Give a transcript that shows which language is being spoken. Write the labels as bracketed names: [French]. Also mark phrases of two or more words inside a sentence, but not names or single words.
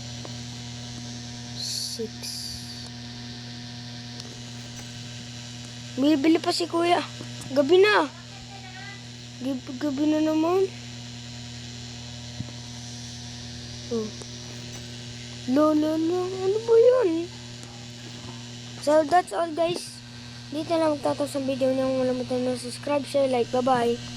[Filipino] 6. Bibili pa si kuya. Gabi na. Gabi na naman. Ano ba yun? [English] So, that's all guys. [Filipino] Dito na magtatapos ang video niyo. Huwag kalimutan na [English] subscribe, share, like. [Filipino] Bye-bye.